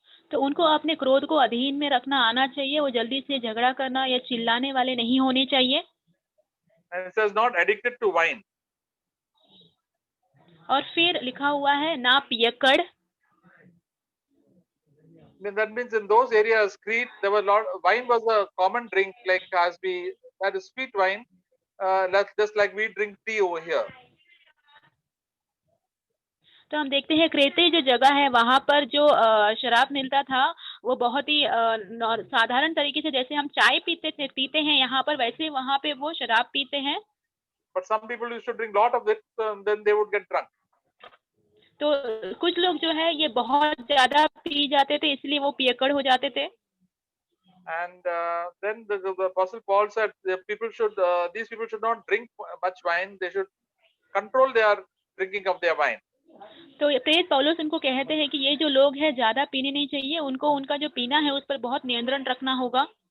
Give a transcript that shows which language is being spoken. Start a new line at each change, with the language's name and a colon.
Hindi: तो उनको अपने क्रोध को अधीन में रखना आना चाहिए. वो जल्दी से झगड़ा करना या चिल्लाने वाले नहीं होने चाहिए.
English: And it says not addicted to wine.
Hindi: और फिर लिखा हुआ है ना पियक्कड़.
English: That means in those areas, Crete, there were wine was a common drink, like as we that is sweet wine, just like we drink tea over here.
Hindi: तो हम देखते हैं क्रेते जो जगह है वहां पर जो शराब मिलता था वो बहुत ही साधारण तरीके से, जैसे हम चाय पीते हैं यहाँ पर, वैसे वहां पे वो शराब पीते हैं.
English: But some people used to drink lot of it, then they would get drunk.
Hindi: तो कुछ लोग जो है ये बहुत ज्यादा पी जाते थे, इसलिए वो पियक्कड़ हो जाते थे.
English: And then the Apostle Paul said these people should not drink much wine. They should control their drinking of their wine.
Hindi: तो प्रेरित पौलुस उनको कहते हैं कि ये जो लोग हैं ज्यादा पीने नहीं चाहिए, उनको उनका जो पीना है उस पर बहुत नियंत्रण रखना होगा.